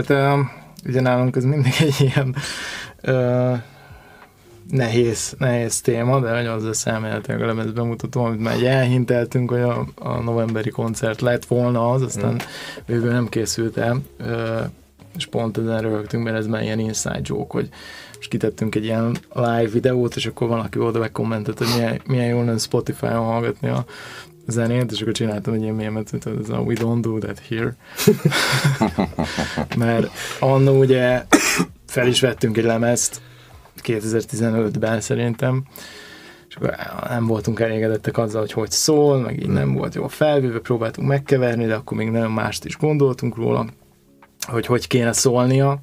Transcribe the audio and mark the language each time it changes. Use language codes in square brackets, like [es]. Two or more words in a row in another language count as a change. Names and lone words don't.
[hu] Ugye nálunk ez mindig egy ilyen nehéz téma, de hogy az lesz elméletileg a lemez bemutató, amit már elhinteltünk, hogy a novemberi koncert lett volna az, aztán végül nem készült el, és pont ezen röhögtünk, mert ez már ilyen [en] inside joke, [hu] hogy most kitettünk egy ilyen live videót, és akkor valaki oda megkommentett, hogy milyen jól lenne Spotify-on hallgatni a zenét, és akkor csináltam egy ilyen mémet, hogy ez a [en] we don't do that here. [hu] Mert annó ugye fel is vettünk egy lemezt 2015-ben szerintem, és akkor nem voltunk elégedettek azzal, hogy szól, meg így nem volt jól felvéve, próbáltunk megkeverni, de akkor még nagyon mást is gondoltunk róla, hogy kéne szólnia.